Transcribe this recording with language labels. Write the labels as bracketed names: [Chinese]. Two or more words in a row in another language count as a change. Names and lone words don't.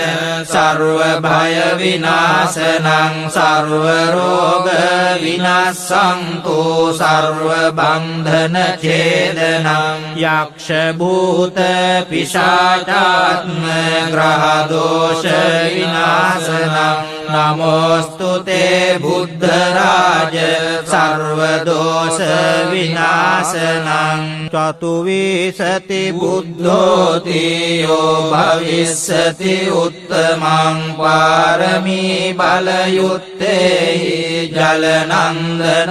[Sanskrit] සර්ව භය විනාශනං සර්ව රෝග විනාශන්තු සර්ව බන්ධන ඡේදනං යක්ෂ භූත පිශාචාත්ම ග්‍රහ දෝෂ විනාශනං නමෝස්තු තේ බුද්ධරාජ සර්වදෝෂ විනාශනං [Pali] චතුවිසති බුද්ධෝති යෝ භවිස්සති උත්තමං පාරමී බලයුත්තේහි ජලනන්දන